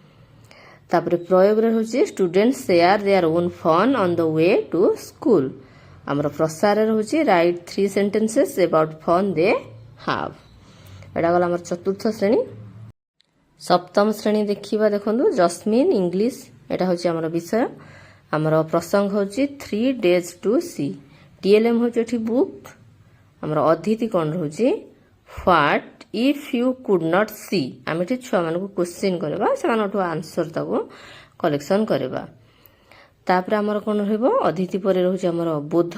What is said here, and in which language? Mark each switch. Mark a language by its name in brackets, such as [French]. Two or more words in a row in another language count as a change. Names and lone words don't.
[Odia] ତାପରେ ପ୍ରୟୋଗରେ ରହୁଛି [English] student share their own fun on the way to school. [Odia] ଆମର ପ୍ରସାରରେ ରହୁଛି [English] write 3 sentences about fun they have. [Odia] ଏଇଟା ଗଲା ଆମର ଚତୁର୍ଥ ଶ୍ରେଣୀ। ସପ୍ତମ ଶ୍ରେଣୀ ଦେଖିବା। ଦେଖନ୍ତୁ ଜସ୍ମିନ୍ ଇଂଲିଶ। ଏଇଟା ହେଉଛି ଆମର ବିଷୟ। ଆମର ପ୍ରସଙ୍ଗ ହେଉଛି [English] 3 days to see। [Odia] TLM ହେଉଛି ଏଠି ବୁକ୍। ଆମର ଅଦିତି କ'ଣ ରହୁଛି [English] what if you could not see. [Odia] ଆମେ ଏଠି ଛୁଆମାନଙ୍କୁ କ୍ୱେଶ୍ଚିନ୍ କରିବା, ସେମାନଙ୍କଠୁ ଆନ୍ସର ତାକୁ କଲେକ୍ସନ୍ କରିବା। ତାପରେ ଆମର କ'ଣ ରହିବ, ଅଦିତି ପରେ ରହୁଛି ଆମର ବୋଧ।